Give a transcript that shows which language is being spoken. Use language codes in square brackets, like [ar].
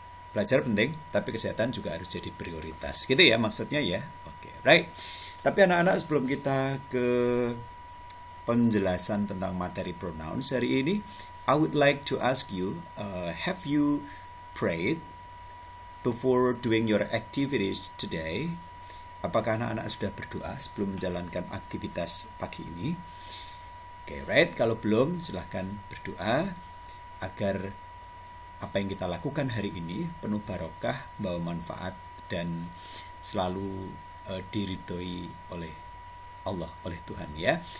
[id] Belajar penting, tapi kesehatan juga harus jadi prioritas. Gitu ya maksudnya ya. Oke, [en] right. [id] Tapi anak-anak, sebelum kita ke penjelasan tentang materi pronouns hari ini, [en] I would like to ask you, have you prayed before doing your activities today? [id] Apakah anak-anak sudah berdoa sebelum menjalankan aktivitas pagi ini? Oke, [en] right. [id] Kalau belum, silahkan berdoa agar apa yang kita lakukan hari ini penuh barokah, bawa manfaat, dan selalu diridhoi oleh Allah, oleh Tuhan ya.